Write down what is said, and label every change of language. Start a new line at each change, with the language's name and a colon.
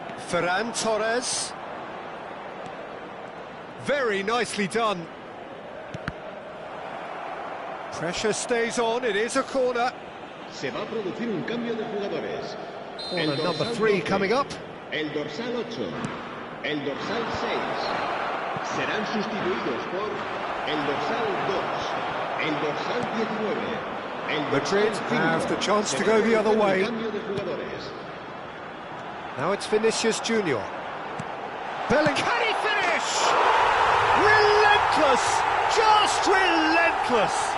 English: Ferran Torres. Very nicely done. Pressure stays on, it is a corner.
Spanish: Se va a producir un cambio de jugadores.
English: Corner number 3 coming up.
Spanish: El dorsal 8, el dorsal 6 serán sustituidos por el dorsal 2, el dorsal 19, el
English: Madrid have the chance to go the other way.
Spanish: Cambio de jugadores.
English: Now it's Vinicius Junior. Bellingham. Can he finish? Relentless! Just relentless!